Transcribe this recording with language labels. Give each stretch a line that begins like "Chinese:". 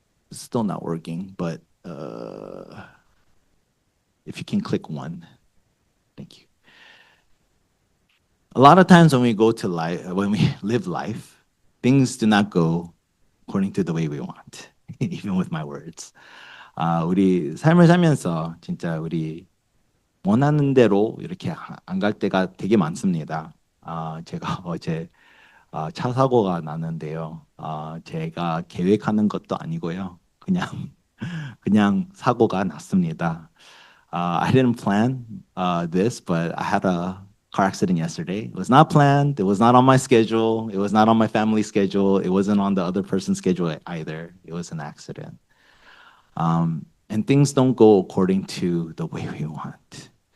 English: Still not working, but if you can click one, thank you. A lot of times when we go to life, when we live life, things do not go according to the way we want, even with my words.
Korean: 우리 삶을 살면서 진짜 우리 원하는 대로 이렇게 안 갈 때가 되게 많습니다. 제가 어제 차 사고가 났는데요. 제가 계획하는 것도 아니고요. 그냥 사고가 났습니다.
English: I didn't plan this, but I had a car accident yesterday. It was not planned. It was not on my schedule. It was not on my family schedule. It wasn't on the other person's schedule either. It was an accident. And things don't go according to the way we want.